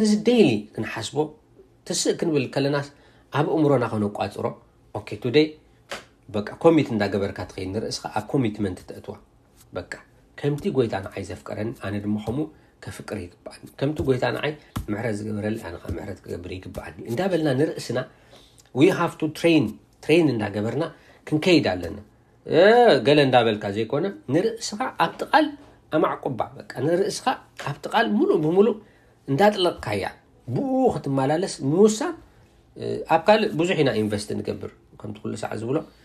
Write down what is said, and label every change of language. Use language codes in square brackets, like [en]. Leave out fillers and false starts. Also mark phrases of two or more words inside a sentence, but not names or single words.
[ti] እዚ ዴይሊ ክንሓስቦ ትስእ ክንብል ከለናስ ኣብ እምሮና ክነቋጽሮ [en] okay today [ti] በቃ ኮሚት እንዳገበርካ ትኸይድ ንርእስኻ ኣብ ኮሚትመንት ተእትዋ በቃ ከምቲ ጎይታ ንዓይ ዘፍቀረኒ ኣነ ድማ ከምኡ ከፍቅር ይግባአኒ ከምቲ ጎይታ ንዓይ ምሕረት ዝገበረሊ ኣነ ከዓ ምሕረት ክገብር ይግባአኒ እንዳበልና ንርእስና [en] we have to train [ti] እንዳገበርና ክንከይድ ኣለና ገለ እንዳበልካ ዘይኮነ ንርእስኻ ኣብ ጥቓል ኣማዕቁባ በቃ ንርእስኻ ኣብ ጥቓል ሙሉእ ብምሉእ እንዳጥለቕካያ ብኡ ክትመላለስ ምውሳን ኣብ ካልእ ብዙሕ ኢና ኢንቨስት ንገብር ከምቲ ኩሉ ሰዓት ዝብሎ